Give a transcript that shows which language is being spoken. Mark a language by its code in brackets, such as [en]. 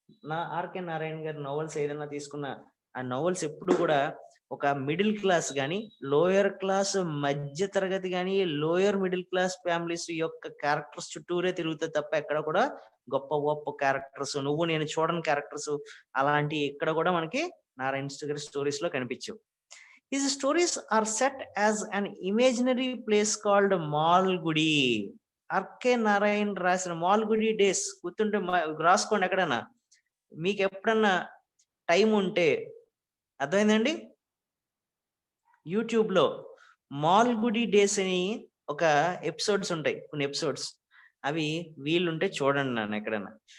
[te] నా ఆర్కే నారాయణ గారి నోవెల్స్ ఏదైనా తీసుకున్న ఆ నోవెల్స్ ఎప్పుడు కూడా ఒక మిడిల్ క్లాస్ కానీ, లోయర్ క్లాస్ మధ్య తరగతి కానీ, లోయర్ మిడిల్ క్లాస్ ఫ్యామిలీస్ యొక్క క్యారెక్టర్స్ చుట్టూరే తిరుగుతాయి తప్ప ఎక్కడ కూడా గొప్ప గొప్ప క్యారెక్టర్స్, నువ్వు నేను చూడని క్యారెక్టర్స్ అలాంటి ఇక్కడ కూడా మనకి నారాయణ గారి స్టోరీస్ లో కనిపించవు. [en] His stories are set as an imaginary place called Malgudi. [te] RK Narayana రాసిన మాల్గుడి డేస్ గుర్తుంటే రాసుకోండి ఎక్కడన్నా, మీకు ఎప్పుడన్నా టైం ఉంటే. అర్థమైందండి? యూట్యూబ్ లో మాల్గుడి డేస్ అని ఒక ఎపిసోడ్స్ ఉంటాయి, కొన్ని ఎపిసోడ్స్, అవి వీలుంటే చూడండి నన్ను ఎక్కడన్నా.